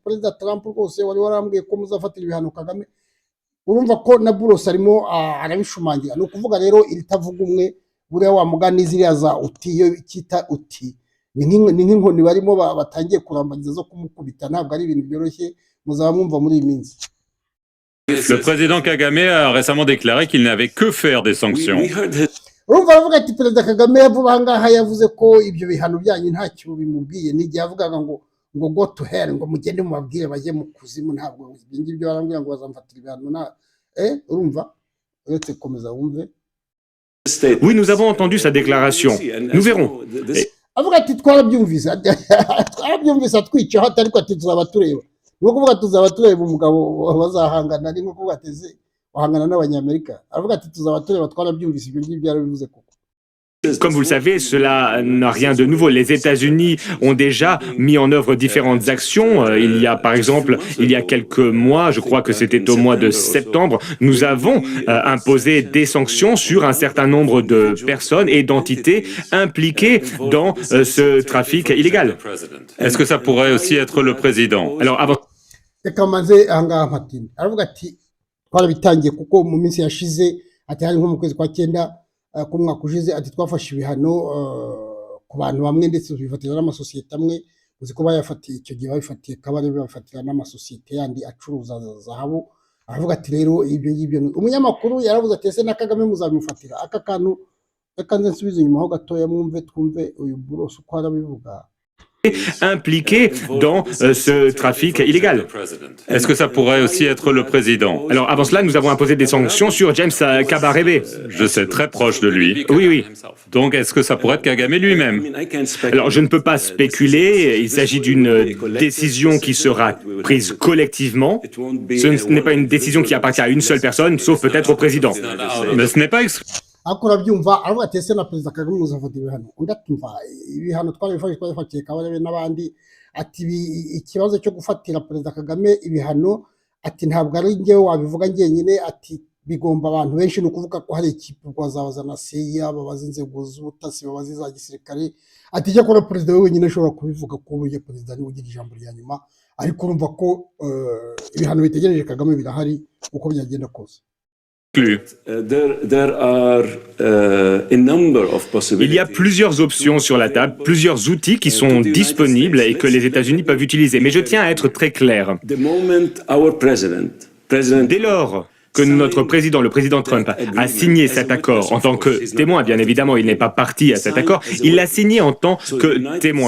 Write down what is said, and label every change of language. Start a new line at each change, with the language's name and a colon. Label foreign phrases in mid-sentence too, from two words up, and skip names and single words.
Kinyarwanda: Perezida Trump rwose wari warambwiye ko muzafatira ibihano Kagame. Urumva ko na Buros arimo arabishumangira. Ni ukuvuga rero iritavuga umwe buriya wa mugani ziriya za uti iyo cyita uti ni nk'inkoni barimo batangiye kurambagiza zo kumukubita ntabwo ari ibintu byoroshye muzaba mwumva muri iyi minsi.
French: Le président Kagame a récemment déclaré qu'il n'avait que faire des sanctions.
Kinyarwanda: urumva aravuga ati perezida Kagame vuba aha ngaha yavuze ko ibyo bihano byanyu ntacyo bimubwiye n'igihe yavugaga ngo
English: go to hell
Kinyarwanda: ngo mugende mubabwire bajye mu kuzimu ntabwo ibyo ngibyo barambwira ngo bazamfatira ibihano urumva uretse komeza wumve.
French: Oui, nous avons entendu sa déclaration. Nous verrons.
Kinyarwanda: avuga ati twarabyumvise atwicaho ariko ati tuzaba tureba ni ukuvuga tuzaba tureba umugabo bazahangana ni nko kuvuga ati wahangana n'abanyamerika avuga ati tuzaba tureba twarabyumvise ibyo ngibyo yarabivuze koko.
French: Comme vous le savez, cela n'a rien de nouveau. Les États-Unis ont déjà mis en œuvre différentes actions. Il y a, par exemple, il y a quelques mois, je crois que c'était au mois de septembre, nous avons imposé des sanctions sur un certain nombre de personnes et d'entités impliquées dans ce trafic illégal. Est-ce que ça pourrait aussi être le président? Alors, avant...
Kinyarwanda: reka maze aha ngaha mpatini aravuga ati twarabitangiye kuko mu minsi yashize ati hari nko mu kwezi kwa cyenda k'umwaka ushize ati twafashe ibihano ku bantu bamwe ndetse tubifatira n'amasosiyete amwe uzi ko bayafatiye icyo gihe babifatiye kabari babifatira n'amasosiyete yandi acuruza zahabu aravuga ati rero ibyo ngibyo umunyamakuru yaravuze ati ese na Kagame muzabimufatira aka kantu reka nze nsubize inyuma ho gatoya mwumve twumve uyu Burose uko arabivuga.
French: Impliqué dans ce trafic illégal. Est-ce que ça pourrait aussi être le président? Alors, avant cela, nous avons imposé des sanctions sur James Kabarebe. Je sais, très proche de lui. Oui. Donc, est-ce que ça pourrait être Kagame lui-même? Alors, je ne peux pas spéculer. Il s'agit d'une décision qui sera prise collectivement. Ce n'est pas une décision qui appartient à une seule personne, sauf peut-être au président. Mais ce n'est pas
Kinyarwanda: ariko urabyumva aravuga ati ese na perezida Kagame muzafatira ibihano undi atumva ibihano twabifatiye Kabarebe n'abandi ati ikibazo cyo gufatira perezida Kagame ibihano ati ntabwo ari njyewe wabivuga njyenyine ati bigomba abantu benshi ni ukuvuga ko hari ikipe bazabaza na CIA babaza inzego z'ubutasi babaza iza gisirikare ati icyo akora perezida we wenyine ashobora kubivuga ko burya perezida niwe ugira ijambo rya nyuma ariko urumva ko ibihano bitegereje Kagame birahari uko byagenda kose.
French: Il y a plusieurs options sur la table, plusieurs outils qui sont disponibles et que les États-Unis peuvent utiliser. Mais je tiens à être très clair. Dès lors que notre président, le président Trump, a signé cet accord en tant que témoin, bien évidemment, il n'est pas parti à cet accord, il l'a signé en tant que témoin.